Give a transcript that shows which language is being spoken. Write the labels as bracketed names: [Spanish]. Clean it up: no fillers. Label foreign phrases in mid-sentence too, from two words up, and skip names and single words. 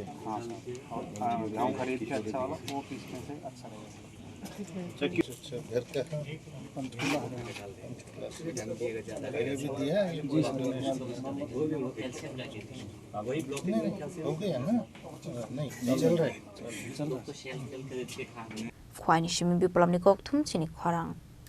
[Hindi] हाँ सर, और गेहूँ खरीद के अच्छा वाला वो पीसने से अच्छा रहेगा। अच्छा घर का पहले भी दिया है हो गया ना? नहीं चल रहा है। [Kok Borok] Khwai ni shimi bi polam ni kok thum chini khwarang